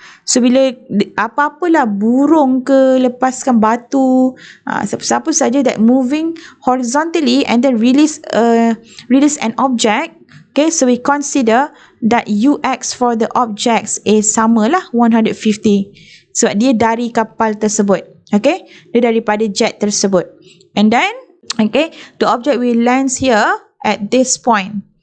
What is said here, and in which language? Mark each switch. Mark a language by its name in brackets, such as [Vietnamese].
[Malay] So bila apa-apalah burung ke lepaskan batu, siapa saja [English] that moving horizontally and then release an object. Okay, so we consider that UX for the objects is [Malay] sama lah [English] 150. [Malay] Sebab dia dari kapal tersebut. Okay, dia daripada jet tersebut. [English] And then, okay, the object will land here at this point.